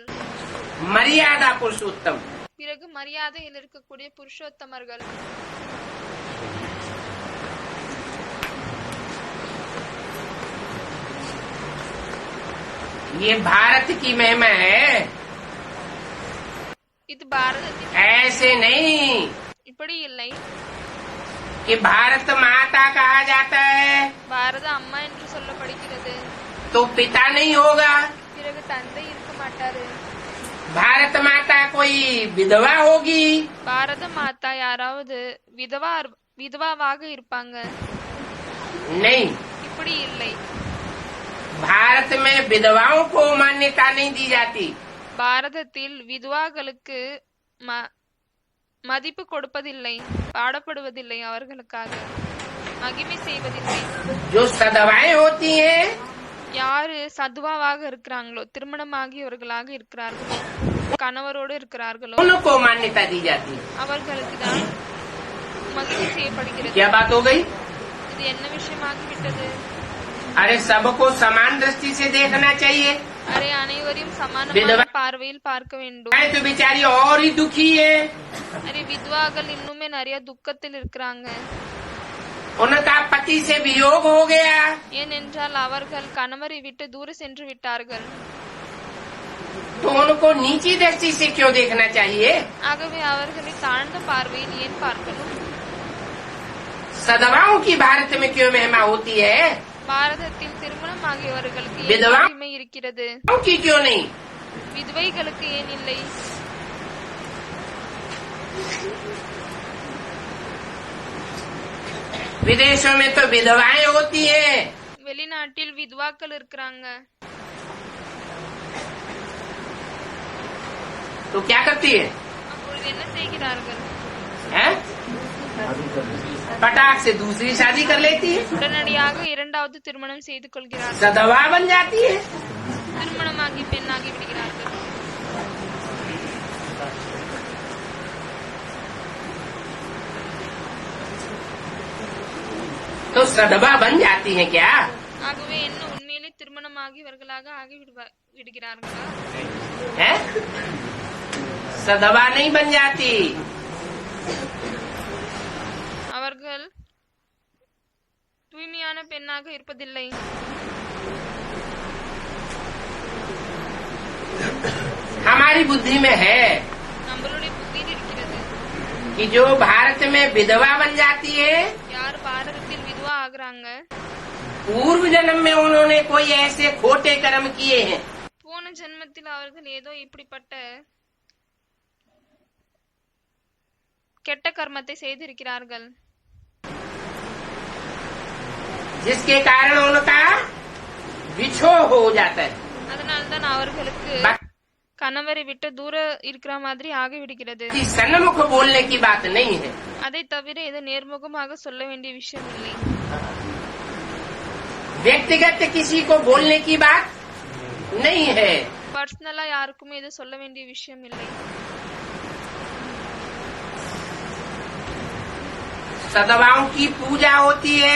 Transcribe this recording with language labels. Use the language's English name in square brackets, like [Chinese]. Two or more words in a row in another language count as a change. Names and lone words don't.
[Hindi] मर्यादा पुरुषोत्तम। [Tamil] பிறகு மரியாதையில் இருக்கக்கூடிய புருஷோத்தமர்கள்। [Hindi] ये भारत की महिमा है, [Tamil] இது பாரதத்தின் [Hindi] ऐसे नहीं [Tamil] இப்படி இல்லை। [Hindi] कि भारत माता कहा जाता है [Tamil] பாரத அம்மா என்று சொல்லப்படுகிறது, [Hindi] तो पिता नहीं होगा। [Tamil] பிறகு தந்தை இருக்க மாட்டாரு। [Hindi] भारत माता कोई विधवा होगी, [Tamil] பாரத மாதா யாராவது விதவாவாக இருப்பாங்க, [Hindi] नहीं। [Tamil] இப்படி இல்லை। [Hindi] भारत में विधवाओं को मान्यता नहीं दी जाती। [Tamil] பாரதத்தில் விதுவாக்களுக்கு மதிப்பு கொடுப்பதில்லை, பாடப்படுவதில்லை, அவர்களுக்காக மகிமை செய்வதில்லை। [Hindi] जो सधवाएं होती हैं [Tamil] யாரு சதுவாவாக இருக்கிறாங்களோ, திருமணமாகியவர்களாக இருக்கிறார்களோ, கணவரோடு இருக்கிறார்களோ, [Hindi] उनको मान्यता दी जाती है। [Tamil] அவர்களுக்கு தான் மகிமை செய்யப்படுகிறது। [Hindi] क्या बात हो गई? [Tamil] இது என்ன விஷயமாகிவிட்டது? [Hindi] अरे सबको समान दृष्टि से देखना चाहिए। [Tamil] அரே அனைவரையும் சமானமான விதவா- பார்வையில் பார்க்க வேண்டும்। [Hindi] तो बेचारी और ही दुखी है, [Tamil] அரே வித்வாக்கள் இன்னுமே நிறைய துக்கத்தில் இருக்கிறாங்க, [Hindi] उनका पति से वियोग हो गया, [Tamil] ஏனென்றால் அவர்கள் கணவரை விட்டு தூர சென்று விட்டார்கள்। [Hindi] तो उनको नीची दृष्टि से क्यों देखना चाहिए? [Tamil] ஆகவே அவர்களை தாழ்ந்த பார்வையில் ஏன் பார்க்கணும்? [Hindi] सधवाओं की भारत में क्यों महिमा होती है, [Tamil] பாரதத்தில் திருமணமாகியவர்களுக்கு ஏன் விதவா- மகிமை இருக்கிறது, [Hindi] की क्यों नहीं? [Tamil] விதவைகளுக்கு ஏன் இல்லை? [Hindi] विदेशों में तो विधवाएं होती हैं, [Tamil] வெளிநாட்டில் வித்வாக்கள் இருக்கிறாங்க, [Hindi] तो क्या करती है? [Tamil] அப்பொழுது என்ன செய்கிறார்கள்? [Hindi] हैं? पटाख से दूसरी शादी कर लेती है, [Tamil] உடனடியாக இரண்டாவது திருமணம் செய்து கொள்கிறார்கள், [Hindi] सधवा बन जाती है। [Tamil] திருமணமாகி பெண்ணாகி விடுகிறார்கள்। [Hindi] तो सधवा बन जाती है क्या? [Tamil] ஆகவே என்ன உண்மையிலே திருமணமாகியவர்களாக விடுகிறார்களா? [Hindi] है? सधवा नहीं बन जाती। [Tamil] அவர்கள் தூய்மையான பெண்ணாக இருப்பதில்லை। [Hindi] हमारी बुद्धि में है [Tamil] நம்மளுடைய புத்தியில் இருக்கிறது, [Hindi] कि जो भारत में विधवा बन जाती है, [Tamil] யார் பாரதத்தில் விதவா ஆகுறாங்க, [Hindi] पूर्व जन्म में उन्होंने कोई ऐसे खोटे कर्म किए हैं [Tamil] போன ஜென்மத்தில் அவர்கள் ஏதோ இப்படிப்பட்ட கெட்ட கர்மத்தை செய்திருக்கிறார்கள், [Hindi] जिसके कारण उनका विछोह हो जाता है। [Tamil] அதனால்தான் அவர்களுக்கு கணவரை விட்டு தூர இருக்கிற மாதிரி ஆகிவிடுகிறது। [Hindi] कि सन्मुख बोलने की बात नहीं है, [Tamil] அதை தவிர ஏதோ நேர்முகமாக சொல்ல வேண்டிய விஷயம் இல்லை, [Hindi] व्यक्तिगत किसी को बोलने की बात नहीं है। [Tamil] பர்சனலா யாருக்குமே ஏதோ சொல்ல வேண்டிய விஷயம் இல்லை। [Hindi] सधवाओं की पूजा होती है,